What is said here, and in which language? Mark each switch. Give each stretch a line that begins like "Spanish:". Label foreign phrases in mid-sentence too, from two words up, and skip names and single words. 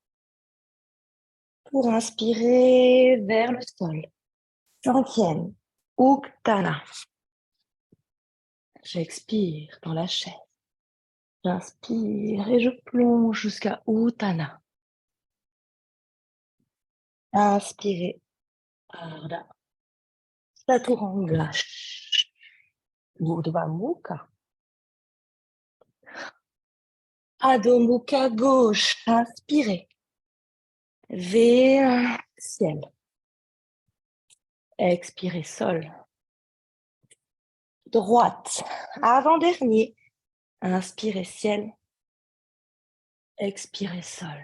French: Pour inspirer vers le sol. 5e. Utthana. J'expire dans la chaise. J'inspire et je plonge jusqu'à Utthana. Inspirez. Ardha. Chaturanga. Urdhva Mukha. Adho Mukha gauche. Inspirez. V1. Ciel. Expirez sol. Droite. Avant-dernier. Inspirez ciel. Expirez sol.